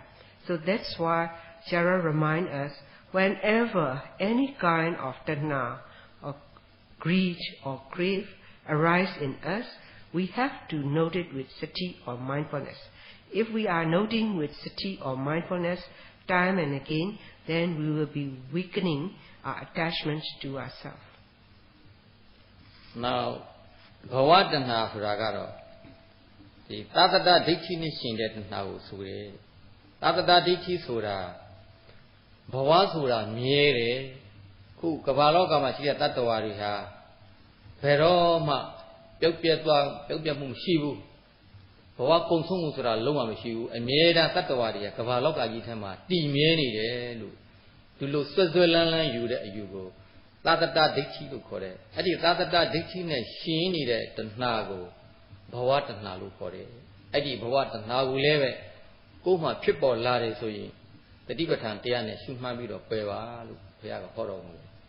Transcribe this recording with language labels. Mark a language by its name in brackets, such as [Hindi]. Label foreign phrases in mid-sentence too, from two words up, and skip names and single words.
[English] So that's why Sarah reminds us, whenever any kind of tanha or greed or crave arise in us, we have to note it with sati or mindfulness. If we are noting with sati or mindfulness time and again, then we will be weakening our attachment to ourselves. [Burmese] Now, [Pali] bhava tanha [Burmese] ဆိုတာကတော့ဒီသတ္တတဒိဋ္ဌိနဲ့ရှင်တဲ့တဏှာကိုဆိုတယ်သတ္တတဒိဋ္ဌိဆိုတာဘဝဆိုတာမြဲတယ်ခုကမ္ဘာလောကမှာရှိတဲ့တတ္တဝါ တွေဟာဘယ်တော့မှပြုတ်ပြတ်မှုမရှိဘူးဘဝကုံဆုံးမှုဆိုတာလုံးဝမရှိဘူးအမြဲတမ်းတတ္တဝါတွေကကမ္ဘာလောကကြီးထဲမှာတည်မြဲနေတယ်လို့ဒီလိုဆွဲလန်းယူတဲ့အယူကိုသတ္တတဒိဋ္ဌိလို့ခေါ်တယ်အဲ့ဒီသတ္တတဒိဋ္ဌိနဲ့ရှင်နေတဲ့တဏှာကိုဘဝတဏှာလို့ခေါ်တယ်အဲ့ဒီဘဝတဏှာကိုလည်းပဲကိုယ်မှဖြစ်ပေါ်လာတယ်ဆိုရင်တတိပဋ္ဌာန်တရားနဲ့ရှုမှတ်ပြီးတော့ပယ်ပါလို့ဘုရားကဟောတော်မူတယ်